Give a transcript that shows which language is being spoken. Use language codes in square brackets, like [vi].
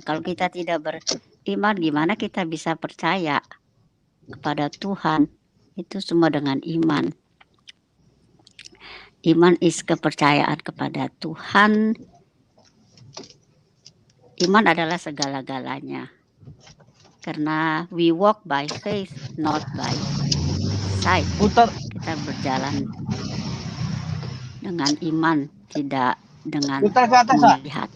[id] Kalau kita tidak beriman, gimana kita bisa percaya kepada Tuhan? Itu semua dengan iman. Iman is kepercayaan kepada Tuhan. Iman adalah segala-galanya. Karena [en] we walk by faith, not by sight. [id] Kita berjalan dengan iman, tidak dengan melihat.